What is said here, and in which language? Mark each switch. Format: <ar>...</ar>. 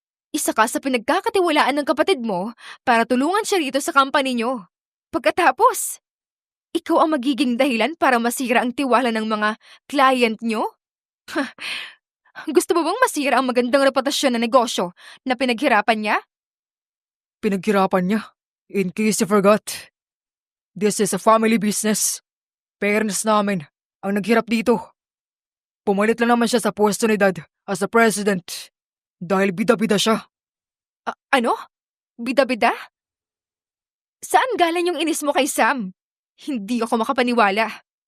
<tl>Isa ka sa pinagkakatiwalaan ng kapatid mo para tulungan siya rito sa company niyo. Pagkatapos, ikaw ang magiging dahilan para masira ang tiwala ng mga client niyo? Gusto mo bang masira ang magandang reputasyon na negosyo na pinaghirapan niya? Pinaghirapan niya.</tl> <en>In case you forgot. This is a family business.</en> <tl>Parents namin ang naghirap dito. Pumalit lang naman siya sa pwesto ni Dad as a president dahil bida-bida siya. Ano? Bida-bida? Saan galing yung inis mo kay Sam? Hindi ako makapaniwala.</tl>